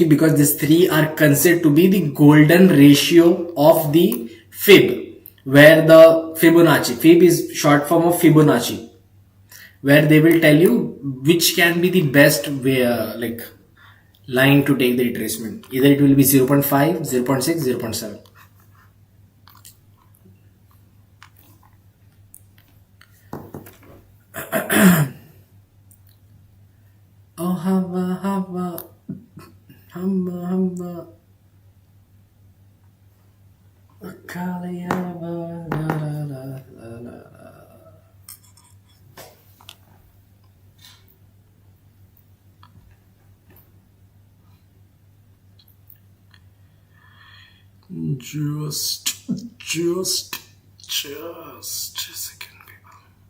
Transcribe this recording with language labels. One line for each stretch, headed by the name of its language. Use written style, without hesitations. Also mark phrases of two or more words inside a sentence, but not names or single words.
English: Because these three are considered to be the golden ratio of the fib, where the fib is short form of Fibonacci, where they will tell you which can be the best way, like line to take the retracement. Either it will be 0 0.5, 0 0.6, 0 0.7. Oh, hava, hava, hamba, hamba. Kaliyava, la, la, la, la, la. Just a second, people.